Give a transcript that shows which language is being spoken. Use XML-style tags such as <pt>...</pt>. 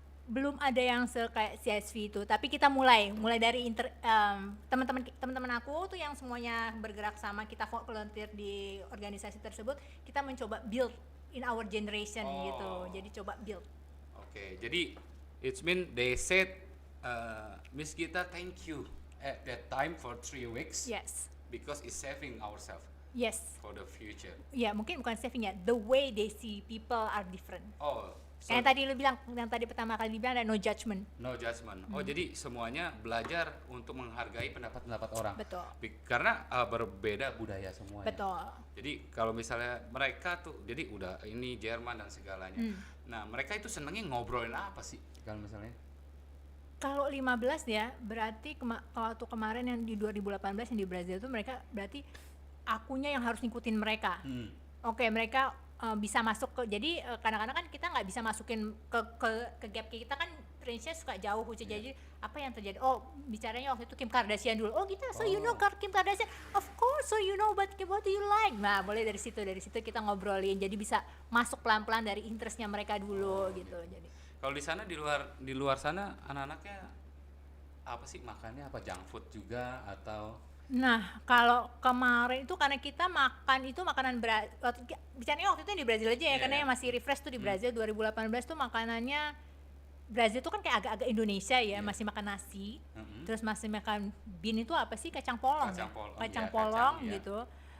<id>Belum ada yang kayak CSV itu, tapi kita mulai dari teman-teman aku tuh yang semuanya bergerak sama, kita volunteer di organisasi tersebut, kita mencoba</id> <en>build in our generation</en> <id>gitu. Jadi coba build.</id> <en>Oke, jadi it's mean they said Miss Gita, thank you at that time for 3 weeks. Yes. Because it's saving ourselves Yes. for the future.</en> <id>Ya, mungkin bukan saving ya,</id> <en>the way they see people are different. Oh, so</en> <id>Kayak tadi lu bilang, yang tadi pertama kali dibilang ada no judgment.</id> <en>no judgment.</en> <id>Oh, jadi semuanya belajar untuk menghargai pendapat-pendapat orang. Betul. Karena berbeda budaya semuanya. Betul. Jadi kalau misalnya mereka tuh, jadi udah ini Jerman dan segalanya. Nah, mereka itu senengnya ngobrolin apa sih? Kalau misalnya? Kalau 15 ya, berarti waktu kemarin yang di 2018 yang di Brazil itu mereka berarti akunya yang harus ngikutin mereka. Oke, mereka bisa masuk ke, jadi kadang-kadang kan kita nggak bisa masukin ke gap kita kan, range-nya suka jauh. Jadi apa yang terjadi? Oh, bicaranya waktu itu Kim Kardashian dulu. Oh gitu,</id> <en>so you know Kim Kardashian? Of course, so you know, but what do you like?</en> <id>Nah, boleh dari situ kita ngobrolin. Jadi bisa masuk pelan-pelan dari interestnya mereka dulu gitu. Jadi Kalau di sana di luar sana anak-anaknya apa sih makannya? Apa junk food juga atau? Nah, kalau kemarin itu karena kita makan itu makanan bicaranya waktu itu di Brazil aja ya, karena yang masih refresh tuh di Brazil 2018 tuh makanannya Brazil tuh kan kayak agak-agak Indonesia ya, masih makan nasi, terus masih makan bean itu apa sih, kacang polong gitu.</id>